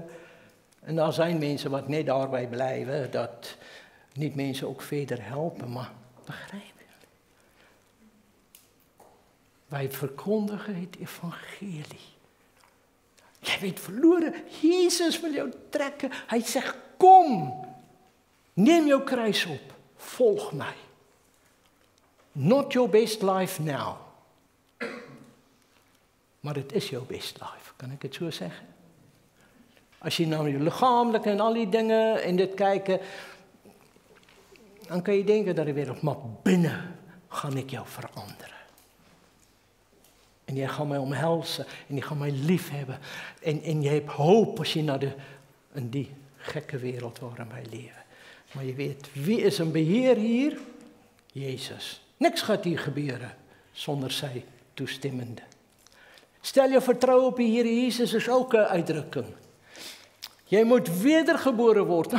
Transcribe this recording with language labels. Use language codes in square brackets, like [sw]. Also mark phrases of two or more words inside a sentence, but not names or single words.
[nl] En daar zijn mensen wat net daarbij blijven, dat niet mensen ook verder helpen, maar begrijp je? Wij verkondigen het evangelie. Jij bent verloren, Jezus wil jou trekken. Hij zegt, kom, neem jouw kruis op, volg mij. [en] Not your best life now. [nl] Maar het is jouw [en] best life, [nl] kan ik het zo zeggen? [af] As jy na die liggaamlike en al die dinge en dit kyk, dan kan jy denke dat die wêreld, maar binne gaan ek jou verander. En jy gaan my omhels en jy gaan my lief hê en jy het hoop as jy in die gekke wêreld waarin [nl] wij leven. Maar je weet, wie is een beheer hier? Jezus. Niks gaat hier gebeuren zonder sy toestemmende. Stel je vertrouwen op die Heer Jezus is ook een uitdrukking. [af] Jy moet wedergebore worden.